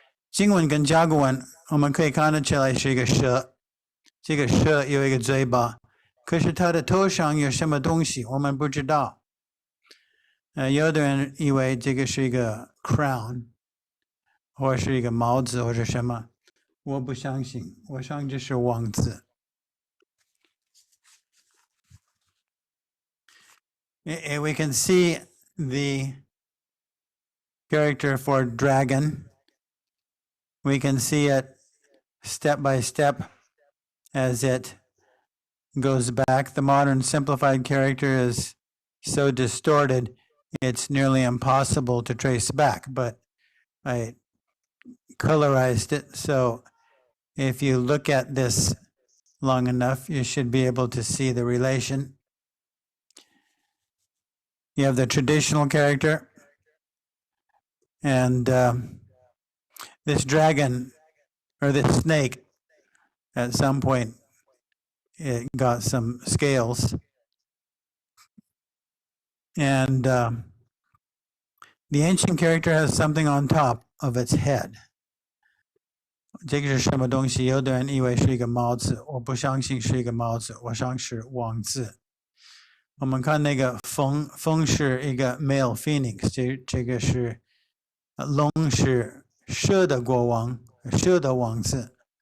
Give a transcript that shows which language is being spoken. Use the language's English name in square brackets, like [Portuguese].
[Chinese] 经文跟甲骨文，我们可以看得出来是一个蛇，这个蛇有一个嘴巴，可是它的头上有什么东西，我们不知道。有的人以为这个是一个 crown， 或是一个帽子，或者什么，我不相信，我想这是王字。 [English] We can see the character for dragon. We can see it step by step as it goes back. The modern simplified character is so distorted, it's nearly impossible to trace back, but I colorized it. So if you look at this long enough, you should be able to see the relation. You have the traditional character, and this dragon, or this snake, at some point, it got some scales. And the ancient character has something on top of its head. [Chinese] 这个是什么东西？有的人以为是一个帽子，我不相信是一个帽子，我想是王字。我们看那个风，风是一个 [English] male phoenix， [Chinese] 这个是龙是蛇的国王，蛇的王字。